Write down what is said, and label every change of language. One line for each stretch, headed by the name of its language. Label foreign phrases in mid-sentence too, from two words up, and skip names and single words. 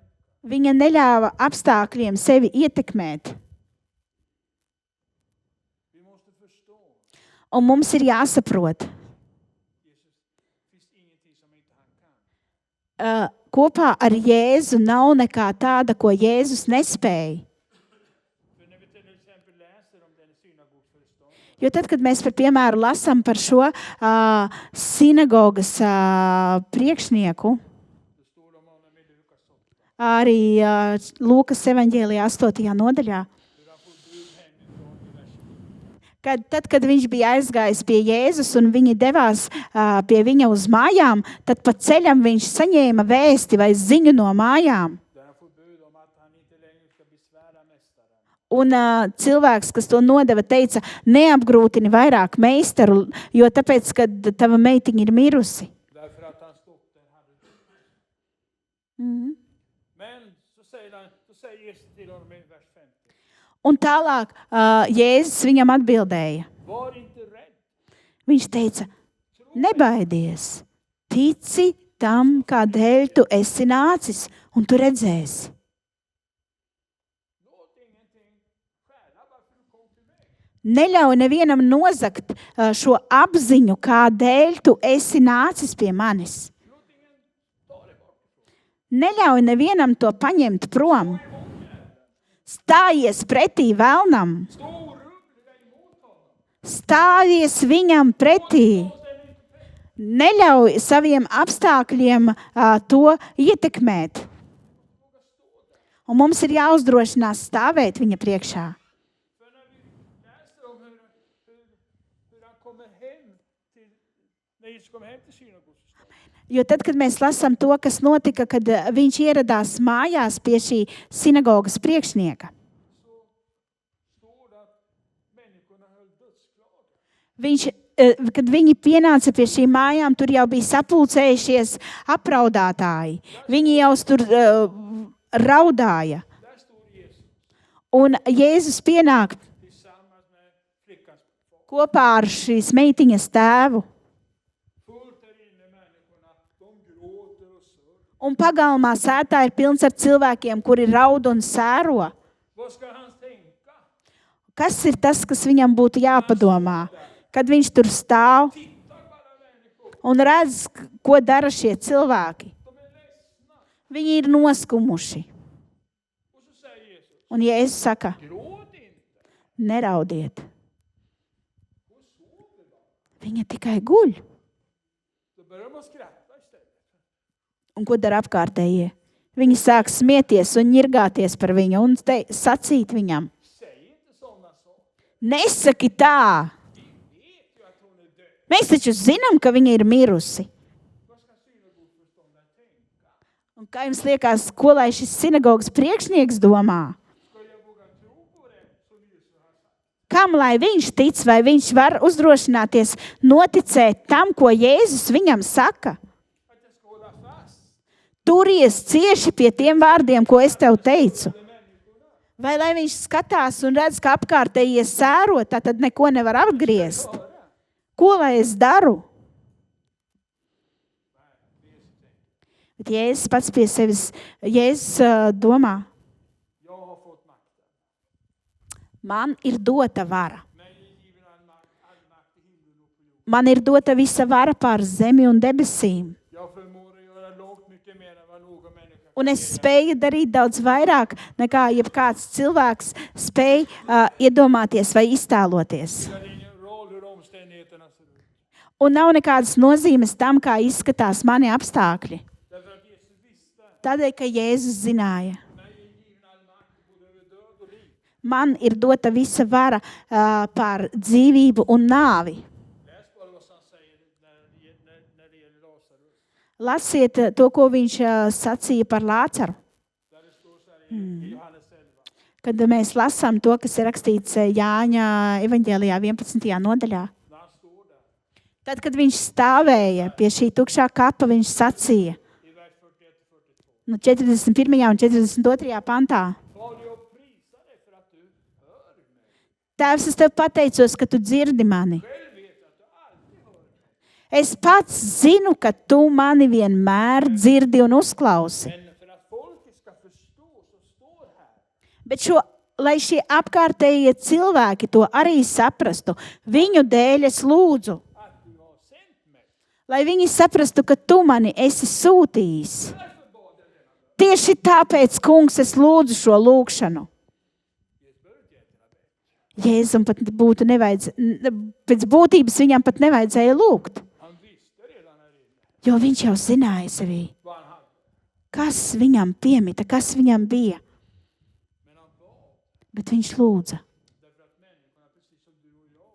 Latvian: Viņa neļāva apstākļiem sevi ietekmēt.
Swedish: Vi måste förstå,
Latvian: Un mums ir jāsaprot,
Swedish: Jesus, finns ingenting som inte han kan.
Latvian: Kopā ar Jēzu nav nekā tāda, ko Jēzus nespēja.
Swedish: För när vi till exempel läser om den synagogföreståndaren,
Latvian: Jo tad, kad mēs par piemēru lasām par šo sinagogas priekšnieku,
Swedish: då står det om honom i Lukas 8.
Latvian: arī Lūkas evaņģēlijā 8. nodaļā,
Swedish: Hur han får bud hemifrån i vers 9.
Latvian: kad viņš bija aizgājis pie Jēzus un viņi devās pie viņa uz mājām, tad pa ceļam viņš saņēma vēsti vai ziņu no mājām.
Swedish: Där han får bud om att han inte längre ska besvära mästaren.
Latvian: Un cilvēks, kas to nodeva, teica, neapgrūtini vairāk meistaru, jo tāpēc, kad tava meitiņa ir mirusi.
Swedish: Därför att hans dotter hade dött. Mhm. Men så säger Jesus till honom i vers 50.
Latvian: Un tālāk Jēzus viņam atbildēja.
Swedish: Var inte rädd.
Latvian: Viņš teica, nebaidies, tici tam, kādēļ tu esi nācis, un tu redzēsi.
Swedish: Låt ingenting stjäla varför du kom till mig.
Latvian: Neļauj nevienam nozagt šo apziņu, kādēļ tu esi nācis pie manis.
Swedish: Låt ingen ta dig bort.
Latvian: Neļauj nevienam to paņemt prom. Stājies pretī vēlnam.
Swedish: Stå orubbliga emot honom.
Latvian: Stājies viņam pretī. Neļauj saviem apstākļiem to ietekmēt. Un mums ir jāuzdrošinās stāvēt viņa priekšā.
Swedish: För när vi läser om hur han kommer hem till, när Jesus kommer hem till synagogan,
Latvian: Jo tad, kad mēs lasām to, kas notika, kad viņš ieradās mājās pie šī sinagogas priekšnieka,
Swedish: så står det att människorna höll dödsklagan.
Latvian: kad viņi pienāca pie šīm mājām, tur jau bija sapulcējušies apraudātāji. Viņi jau tur raudāja.
Swedish: Där står Jesus
Latvian: Un Jēzus pienāk
Swedish: tillsammans med flickans far.
Latvian: kopā ar šīs meitiņas tēvu.
Swedish: Fullt där inne människorna, de gråter och sörjer.
Latvian: Un pagalmā sētā ir pilns ar cilvēkiem, kuri raud un sēro.
Swedish: Vad ska han tänka?
Latvian: Kas ir tas, kas viņam būtu jāpadomā? Kad viņš tur stāv
Swedish: Tittar bara människor,
Latvian: un redz, ko dara šie cilvēki.
Swedish: de är ledsna.
Latvian: Viņi ir noskumuši.
Swedish: Och så säger Jesus,
Latvian: Un Jēzus saka,
Swedish: gråt inte.
Latvian: neraudiet.
Swedish: Hon sover bara.
Latvian: Viņa tikai guļ.
Swedish: Då börjar man skratta istället.
Latvian: Un ko dara apkārtējie? Viņi sāk smieties un ņirgāties par viņu un sacīt viņam.
Swedish: Säg inte sådana saker.
Latvian: Nesaki tā!
Swedish: Vi vet ju att hon är död.
Latvian: Mēs taču zinām, ka viņa ir mirusi.
Swedish: Vad ska synagogföreståndaren tänka?
Latvian: Un kā jums liekas, ko lai šis sinagogas priekšnieks domā?
Swedish: Ska jag våga tro på det som Jesus har sagt?
Latvian: Kam lai viņš tic, vai viņš var uzdrošināties noticēt tam, ko Jēzus viņam saka?
Swedish: Att jag ska hålla fast
Latvian: Turies cieši pie tiem vārdiem, ko es tev teicu.
Swedish: med människorna.
Latvian: Vai lai viņš skatās un redz, ka apkārtējie sēro, tad neko nevar apgriezt? Ko lai es daru? Bet Jēzus pats pie sevis, Jēzus domā,
Swedish: Jag har fått makten.
Latvian: man ir dota vara.
Swedish: Mig är given all makt i himlen och på jorden.
Latvian: Man ir dota visa vara pār zemi un debesīm.
Swedish: Jag förmår att göra långt mycket mer än vad någon människa
Latvian: Un
Swedish: kan
Latvian: es
Swedish: göra.
Latvian: spēju darīt daudz vairāk, nekā jebkāds cilvēks spēj iedomāties vai iztēloties.
Swedish: Det spelar ingen roll hur omständigheterna ser ut.
Latvian: Un nav nekādas nozīmes tam, kā izskatās mani apstākļi.
Swedish: Därför att Jesus visste,
Latvian: Tādēļ, ka Jēzus zināja,
Swedish: mig är given all makt både över död och liv.
Latvian: man ir dota visa vara pār dzīvību un nāvi.
Swedish: Läs bara vad han säger när det gäller Lazarus.
Latvian: Lasiet to, ko viņš sacīja par Lācaru.
Swedish: Där det står så här i Johannes 11.
Latvian: Kad mēs lasām to, kas ir rakstīts Jāņa evaņģēlijā 11. nodaļā.
Swedish: När han står där
Latvian: Tad, kad viņš stāvēja pie šī tukšā kapa, viņš sacīja
Swedish: i vers 41-42.
Latvian: no 41. un 42. pantā.
Swedish: Fader, jag prisar dig för att du hör mig.
Latvian: Tēvs, es tev pateicos, ka tu dzirdi mani.
Swedish: Själv vet jag att du alltid hör mig.
Latvian: Es pats zinu, ka tu mani vienmēr dzirdi un uzklausi.
Swedish: Men för att folket ska förstå så står här.
Latvian: Bet lai šie apkārtējie cilvēki to arī saprastu, viņu dēļ es lūdzu.
Swedish: Att du har sänt mig.
Latvian: Lai viņi saprastu, ka tu mani esi sūtījis.
Swedish: Därför bad jag denna bön.
Latvian: Tieši tāpēc, kungs, es lūdzu šo lūgšanu.
Swedish: Jesus behöver inte egentligen ha bett.
Latvian: Jēzum pat būtu pēc būtības viņam pat nevajadzēja lūgt,
Swedish: Han visste redan här inne
Latvian: jo viņš jau zināja sevī,
Swedish: vad han hade.
Latvian: kas viņam piemita, kas viņam bija.
Swedish: Men han bad
Latvian: Bet viņš lūdza,
Swedish: därför att människorna, precis som du och jag,